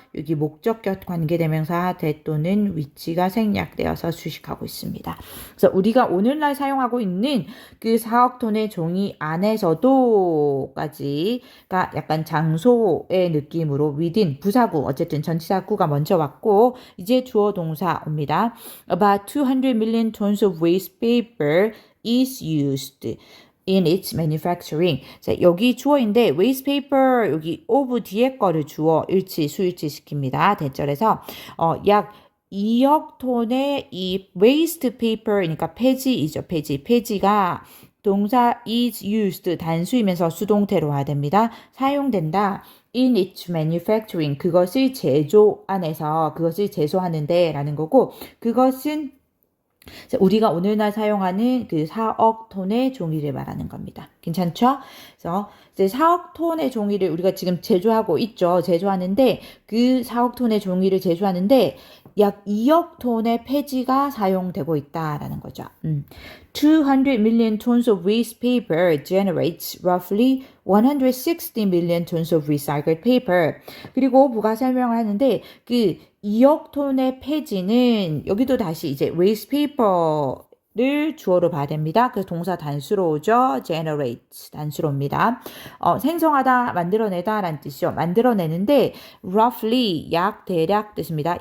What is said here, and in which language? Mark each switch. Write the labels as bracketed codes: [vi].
[ko] 여기 목적격 관계대명사 that 또는 위치가 생략되어서 수식하고 있습니다. 그래서 우리가 오늘날 사용하고 있는 그 4억 톤의 종이 안에서도까지가 약간 장소의 느낌으로 within 부사구 어쨌든 전치사구가 먼저 왔고 이제 주어 동사 옵니다. [en] About 200 million tons of waste paper is used in its manufacturing. [ko] 자, 여기 주어인데 waste paper 여기 of 뒤에 거를 주어 수일치 시킵니다. 대절에서 약 2억 톤의 이 waste paper니까 폐지이죠. 폐지가 동사 is used 단수이면서 수동태로 와야 됩니다. 사용된다. in its manufacturing 그것을 제조 안에서 그것을 제조하는데 라는 거고 그것은 우리가 오늘날 사용하는 그 4억 톤의 종이를 말하는 겁니다. 괜찮죠? 그래서 이제 4억 톤의 종이를 우리가 지금 제조하고 있죠. 제조하는데 그 4억 톤의 종이를 제조하는데 약 2억 톤의 폐지가 사용되고 있다라는 거죠. [en] 200 million tons of waste paper generates roughly 160 million tons of recycled paper. [ko] 그리고 부가 설명을 하는데 그 2억 톤의 폐지는 여기도 다시 이제 waste paper를 주어로 봐야 됩니다. 그래서 동사 단수로 오죠. generate 단수로 옵니다. 생성하다, 만들어내다 라는 뜻이죠. 만들어내는데 roughly 약, 대략 뜻입니다.